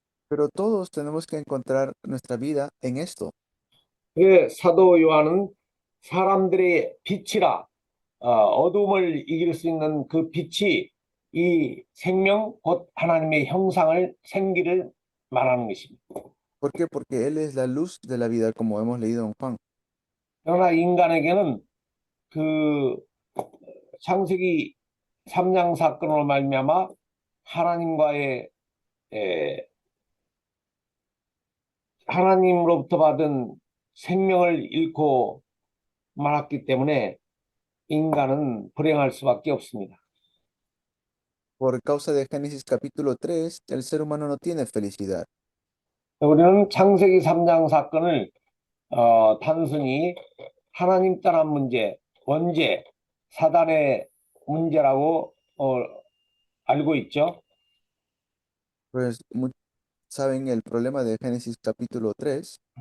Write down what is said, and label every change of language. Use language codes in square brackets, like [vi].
[es] Pero todos tenemos que encontrar nuestra vida en esto. [ko] 그 사도 요한은 사람들의 빛이라 어둠을 이길 수 있는 그 빛이 이 생명 곧 하나님의 형상을 생기를 말하는 것입니다. [es] ¿Por qué? Porque Él es la luz de la vida, como hemos leído en Juan. [ko] 그러나 인간에게는 그 창세기 3장 사건으로 말미암아 하나님과의 하나님으로부터 받은 생명을 잃고 말았기 때문에 인간은 불행할 수밖에 없습니다. [es] Por causa de Génesis capítulo 3, el ser humano no tiene felicidad. [ko] 우리는 창세기 3장 사건을 단순히 하나님 떠난 문제, 원죄, 사단의 문제라고 알고 있죠. [es] Pues saben el problema de Génesis capítulo 3.